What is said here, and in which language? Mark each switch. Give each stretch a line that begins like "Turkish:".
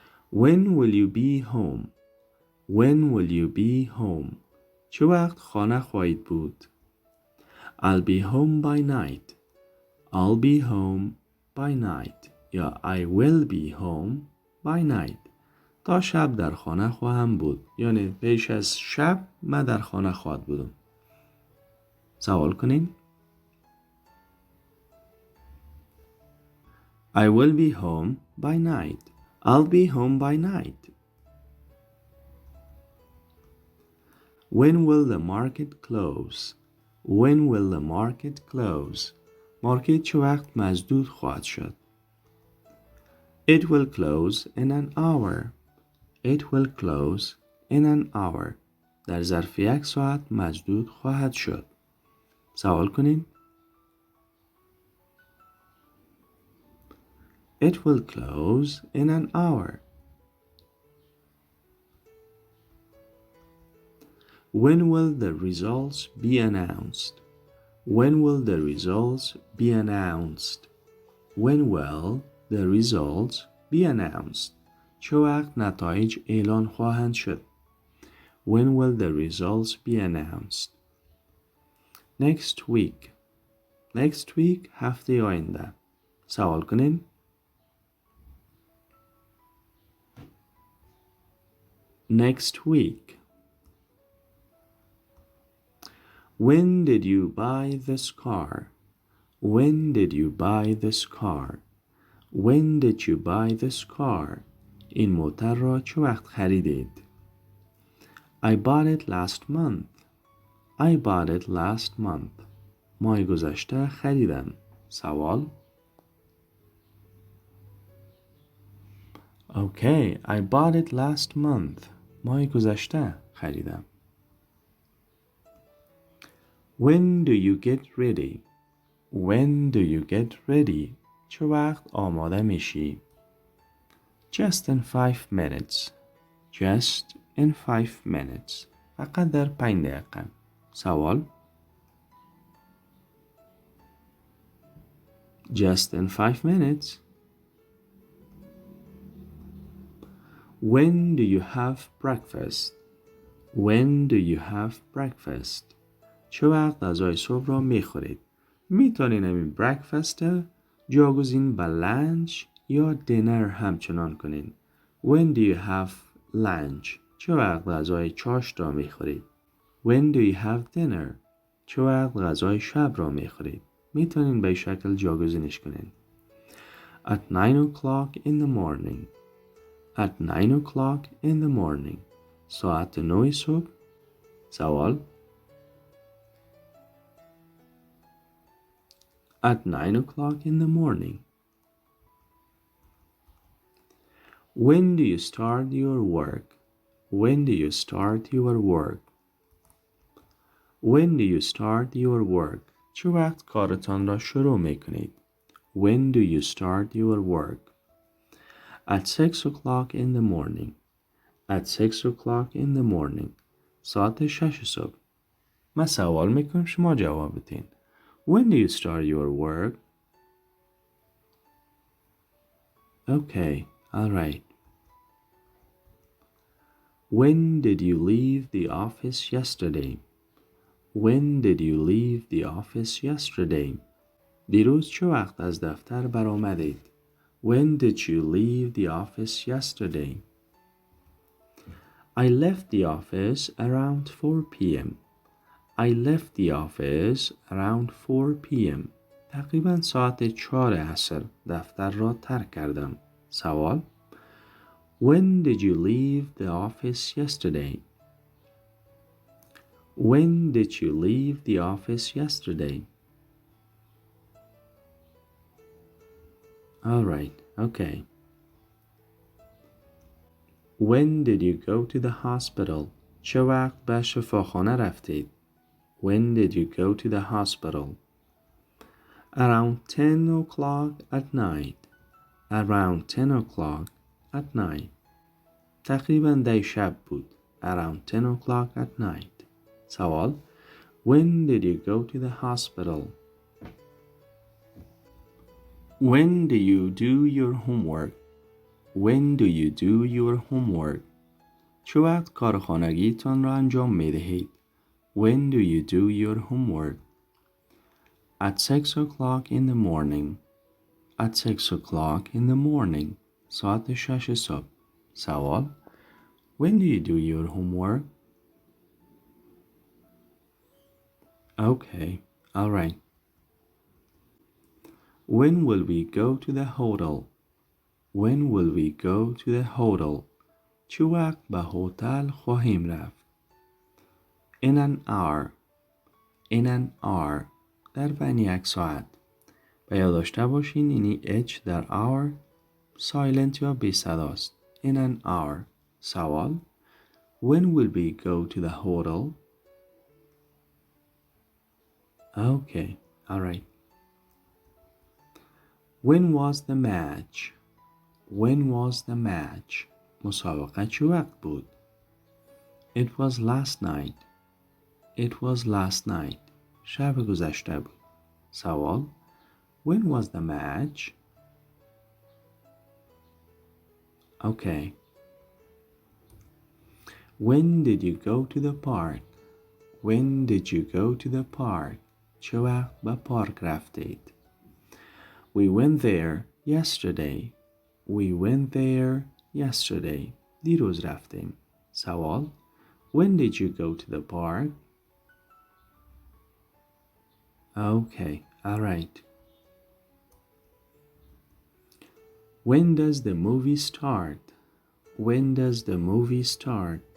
English: When will you be home? When will you be home?
Persian: چه وقت خانه خواهید بود؟
English: I'll be home by night. I'll be home by night. یا I will be home by night.
Persian: تا شب در خانه خواهم بود. یعنی پیش از شب من در خانه خواهد بودم. سوال کنین.
English: I will be home by night. I'll be home by night. When will the market close? When will the market close?
Persian: مارکت چه وقت مسدود خواهد شد؟
English: It will close in an hour. It will close in an hour.
Persian: در ظرف 1 ساعت مسدود خواهد شد. سوال کنین.
English: It will close in an hour. When will the results be announced? When will the results be announced? When will the results be announced?
Persian: چه وقت نتایج اعلان خواهند شد؟
English: When will the results be announced? Next week. Next week
Persian: هفته آینده. سوال کنین.
English: Next week. When did you buy this car? When did you buy this car? When did you buy this car?
Persian: این موتر را چه وقت خریدید؟
English: I bought it last month. I bought it last month.
Persian: ماه گذشته خریدم. سوال.
English: Okay, I bought it last month.
Persian: ماه گذشته خریدم.
English: When do you get ready? When do you get ready?
Persian: چه وقت آماده میشی؟
English: Just in 5 minutes. Just in 5 minutes.
Persian: فقط در 5 دقیقه. سوال.
English: Just in 5 minutes. When do you have breakfast? When do you have breakfast?
Persian: چه وقت غذای صبح را میخورید؟ میتونین همین breakfast جاگزین به lunch یا dinner همچنان کنین.
English: When do you have lunch?
Persian: چه وقت غذای چاشت را میخورید؟
English: When do you have dinner?
Persian: چه وقت غذای شب را میخورید؟ میتونین به شکل جاگزینش کنین.
English: At 9 o'clock in the morning. At 9 o'clock in the morning.
Persian: ساعت 9 صبح. سوال.
English: At 9 o'clock in the morning. When do you start your work? When do you start your work? When do you start your work?
Persian: چه وقت کارتان را شروع می کنید؟
English: When do you start your work? At 6 o'clock in the morning. At 6 o'clock in the morning.
Persian: ساعت 6 صبح. من سوال میکنم شما جواب بدین.
English: When do you start your work? Okay, all right. When did you leave the office yesterday? When did you leave the office yesterday?
Persian: دیروز چه وقت از دفتر برآمدید؟
English: When did you leave the office yesterday? I left the office around 4 p.m. I left the office around 4 p.m.
Persian: تقریبا ساعت 4 عصر دفتر را ترک کردم. سوال.
English: When did you leave the office yesterday? When did you leave the office yesterday? All right, okay. When did you go to the hospital?
Persian: چه وقت به شفاخانه رفتید؟
English: When did you go to the hospital? Around 10 o'clock at night. Around 10 o'clock at night.
Persian: تقریباً 10 شب بود.
English: Around 10 o'clock at night.
Persian: سوال.
English: When did you go to the hospital? When do you do your homework? When do you do your homework?
Persian: چه وقت کار خانگیتان را انجام می دهید؟
English: When do you do your homework? At 6 o'clock in the morning. At 6 o'clock in the morning.
Persian: ساعت 6 صبح. سوال.
English: When do you do your homework? Okay, all right. When will we go to the hotel? When will we go to the hotel?
Persian: چه وقت به هتل خواهیم رفت؟
English: In an hour. In an hour.
Persian: در بین 1 ساعت. و یا داشته باشین اینی H در hour silent یا بی صداست.
English: In an hour. سوال When will we go to the hotel? Okay, alright. When was the match? When was the match?
Persian: مسابقه چه وقت بود؟
English: It was last night. It was last night.
Persian: شب گذشته بود.
English: سوال When was the match? Okay. When did you go to the park? When did you go to the park?
Persian: چه وقت به پارک رفتید؟
English: We went there yesterday. We went there yesterday.
Persian: دیروز رفتیم.
English: سوال When did you go to the park? Okay, alright. When does the movie start? When does the movie start?